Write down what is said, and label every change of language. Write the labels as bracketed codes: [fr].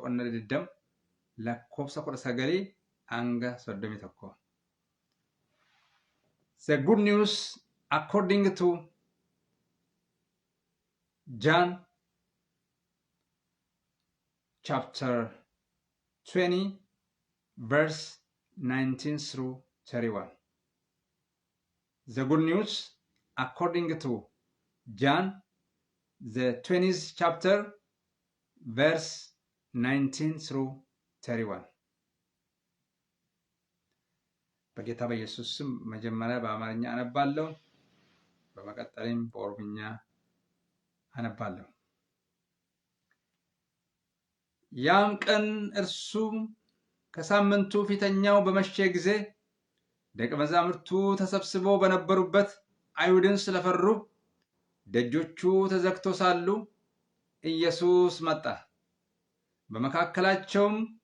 [en] ድደም ለኮብሳ 19 አንገ 31። The good news according to John chapter 20 verse 19 through 31. The good news according to John, the 20th chapter, verse 19 through 31. [am] በጌታ በኢየሱስ ስም መጀመሪያ በአማርኛ አነባለሁ፣ በመቀጠልም በኦሮምኛ አነባለሁ። ያም ቀን እርሱም ከሳምንቱ ፊተኛው በመሸ ጊዜ ደቀ መዛሙርቱ ተሰብስበው በነበሩበት አይሁድን ስለፈሩ ደጆቹ ተዘግቶ ሳሉ ኢየሱስ መጣ። በመካከላቸውም